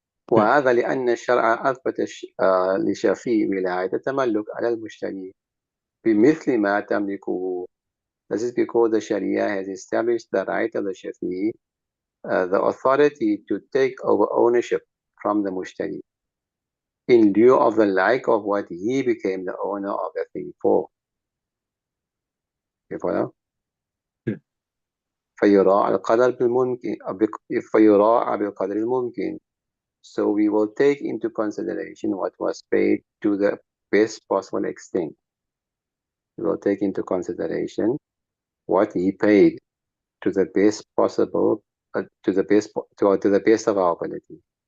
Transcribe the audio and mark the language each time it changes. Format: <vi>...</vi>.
<ar>وهذا لأن الشرع أثبت لشفيع ولاية التملك على المشتري بمثل ما تملكه.</ar> <en>This is because the Sharia has established the right of the Shafi, the authority to take over ownership from the Mushtari. in lieu of the like of what he became the owner of the thing for. You follow? yeah,</en> <ar>فيراعى القدر بالممكن فيراعى بالقدر الممكن.</ar> <en>So we will take into consideration what was paid to the best possible extent. We will take into consideration what he paid to the best possible, to the best of our ability.</en>